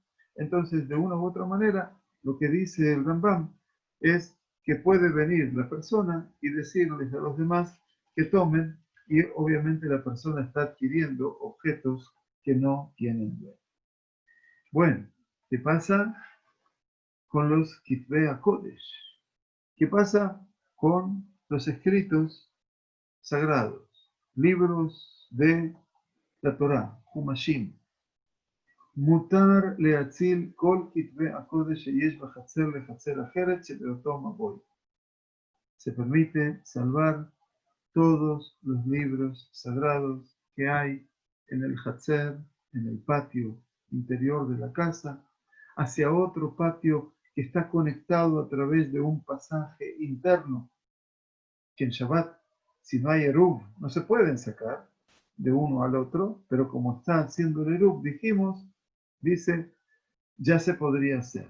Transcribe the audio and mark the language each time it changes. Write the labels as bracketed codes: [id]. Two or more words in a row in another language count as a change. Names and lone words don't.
[es] Entonces, de una u otra manera, lo que dice el Rambam es que puede venir la persona y decirles a los demás que tomen, y obviamente la persona está adquiriendo objetos que no tienen dueño. Bueno, ¿qué pasa con los [he] כתבי הקודש? [es] ¿Qué pasa con los escritos sagrados? Libros de la Torá, Humashim. [he] מותר להציל כל כתבי הקודש שיש בחצר לחצר אחרת שבאותו מבוי. [es] Se permite salvar todos los libros sagrados que hay en el hatzer, en el patio interior de la casa, hacia otro patio que está conectado a través de un pasaje interno, que en Shabbat, si no hay eruv, no se pueden sacar de uno al otro, pero como está haciendo el eruv, dijimos, dice, ya se podría hacer.